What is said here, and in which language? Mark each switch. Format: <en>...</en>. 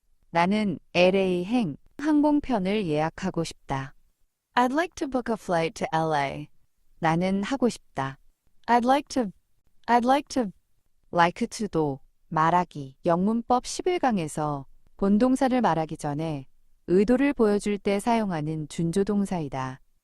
<ko>나는 LA행 항공편을 예약하고 싶다.</ko> <en>I'd like to book a flight to LA.</en> <ko>나는 하고 싶다.</ko> <en>I'd like to like to</en> <ko>도 말하기 영문법 11강에서 본동사를 말하기 전에 의도를 보여줄 때 사용하는 준조동사이다.</ko>